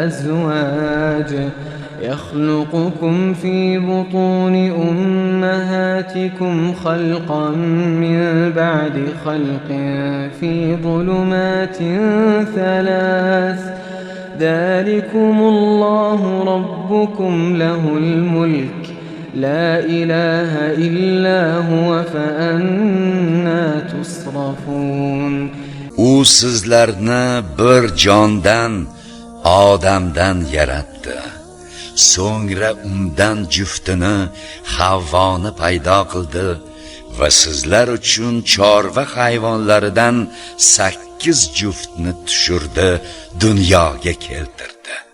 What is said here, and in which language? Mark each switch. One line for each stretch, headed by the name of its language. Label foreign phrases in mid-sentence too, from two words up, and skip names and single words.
Arabic: أزواج يخلقكم في بطون أمهاتكم آياتكم خلقا من بعد خلق في ظلمات ثلاث ذلكم الله ربكم له الملك لا إله إلا هو فأنا تصرفون.
Uzbek: U sizlarni bir jondan, odamdan yaratdi. So'ngra undan juftini, Havvoni paydo qildi va sizlar uchun chorva hayvonlaridan 8 juftni tushirdi, dunyoga keltirdi.